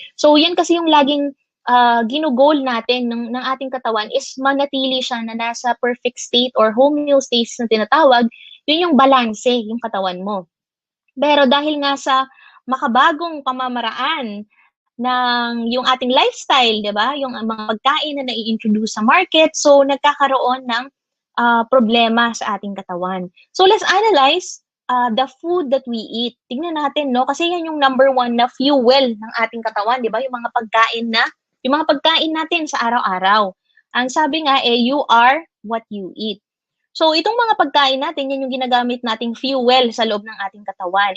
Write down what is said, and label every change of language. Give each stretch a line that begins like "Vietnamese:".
Filipino: So, yan kasi yung laging ginugol natin ng ating katawan is manatili siya na nasa perfect state or homeostasis na tinatawag, yun yung balanse, yung katawan mo. Pero dahil nga sa makabagong pamamaraan ng yung ating lifestyle, 'di ba? Yung mga pagkain na nai-introduce sa market, so nagkakaroon ng problema sa ating katawan.
English: So let's analyze the food that we eat.
Filipino: Tingnan natin, no? Kasi yan yung number one na fuel ng ating katawan, 'di ba? Yung mga pagkain natin sa araw-araw. Ang sabi nga
English: you are what you eat.
Filipino: So itong mga pagkain natin, yan yung ginagamit nating fuel sa loob ng ating katawan.